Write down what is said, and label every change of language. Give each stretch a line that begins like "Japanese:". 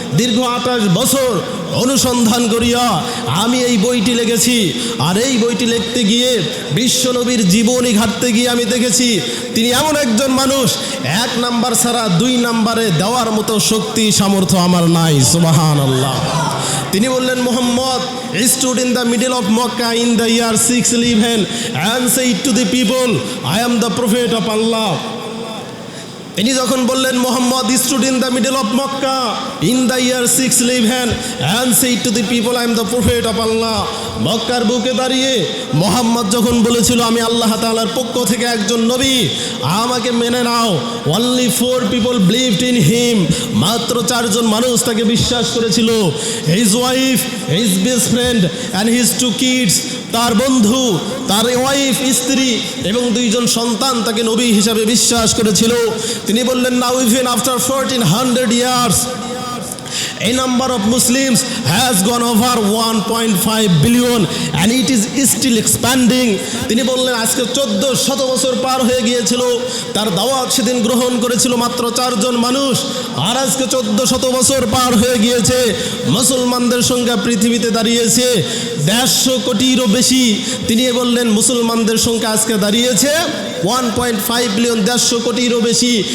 Bangla: দীর্ঘ 28 বছর অনুসন্ধান করিয়া আমি এই বইটি লিখেছি। আর এই বইটি লিখতে গিয়ে বিশ্বনবীর জীবনী ঘাটতে গিয়ে আমি দেখেছি তিনি এমন একজন মানুষ, 1 নাম্বার ছাড়া 2 নম্বরে দেওয়ার মতো শক্তি সামর্থ্য আমার নাই। সুবহানাল্লাহ। তিনি বললেন
English: Muhammad stood in the middle of Makkah in the year 611 and said to the people, I am the prophet of Allah.
Bangla: তিনি যখন বললেন
English: Mohammad stood in the middle of Makkah in the year 611 and said to the people, I am the prophet of Allah.
Bangla: মক্কার বুকে দাঁড়িয়ে মোহাম্মদ যখন বলেছিল আমি আল্লাহ তাআলার পক্ষ থেকে একজন নবী, আমাকে মেনে নাও।
English: only 4 people believed in him.
Bangla: মাত্র 4 জন মানুষ তাকে বিশ্বাস করেছিল।
English: his wife, his best friend and his 2 kids.
Bangla: তার বন্ধু, তার ওয়াইফ, স্ত্রী এবং 2 জন সন্তান তাকে নবী হিসাবে বিশ্বাস করেছিল। তিনি বললেন
English: now even after 1400 years a number of Muslims has gone over 1.5 billion and it is still expanding.
Bangla: তিনি বললেন আজকে 1400 বছর পার হয়ে গিয়েছিল, তার দাওয়াত সেদিন গ্রহণ করেছিল মাত্র 4 জন মানুষ, আর আজকে 1400 বছর পার হয়ে গিয়েছে, মুসলমানদের সংখ্যা পৃথিবীতে দাঁড়িয়েছে 150 কোটিরও বেশি। তিনি বললেন মুসলমানদের সংখ্যা আজকে দাঁড়িয়েছে 1.5 বিলিয়ন, 150 কোটিরও বেশি।